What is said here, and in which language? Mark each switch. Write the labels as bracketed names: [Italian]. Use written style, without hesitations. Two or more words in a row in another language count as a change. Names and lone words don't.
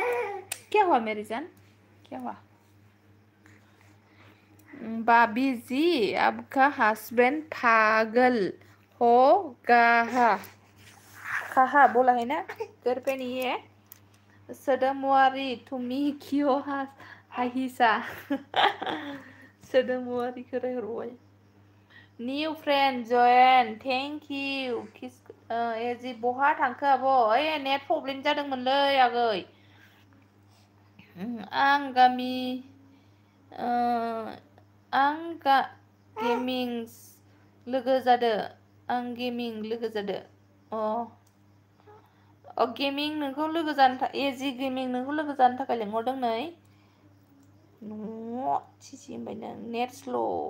[Hindi] क्या हुआ मेरी जान, क्या हुआ? बाबी जी आपका हस्बैंड पागल होगा, कहा बोला है ना, घर पे नहीं है। [Bodo] सोदोमुआरी [Hindi] तुम्हें क्यों [Bodo] हाहिसा सोदोमुआरी को रहरबाय। [English] new friend join thank you. [Bodo] एजी बहा थांखो आब'? नेट प्रब्लेम जादोंमोनलै आगै। आं गेमिं लोगो जादो आं गेमिं लोगो जादो गेमिं नोंखौ लोगो जानो एजि गेमिं नोंखौ लोगो जानो थाखाय लेंहरदों नै सिसि होनबाय नों नेट स्ल'